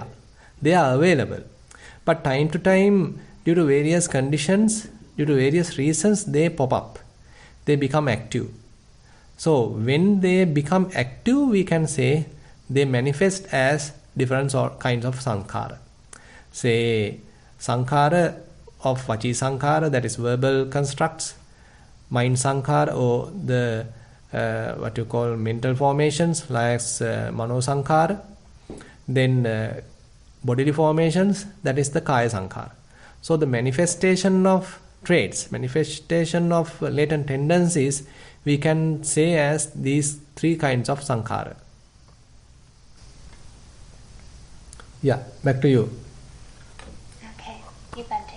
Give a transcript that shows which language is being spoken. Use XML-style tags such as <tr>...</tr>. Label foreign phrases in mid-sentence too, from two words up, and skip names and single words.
<en>They are available. But time to time, due to various conditions, due to various reasons, they pop up. They become active. So when they become active, we can say they manifest as different kinds of sankhara. Say sankhara of</en> <pi>vachi sankhara,</pi> <en>that is verbal constructs, mind sankhara, or the what you call mental formations like</en> <pi>mano sankhara,</pi> <en>then bodily formations, that is the</en> <pi>kaya sankhara.</pi> <en>So the manifestation of traits, manifestation of latent tendencies, we can say as these 3 kinds of sankhara. Yeah, back to you. Okay, you Bhante.</en>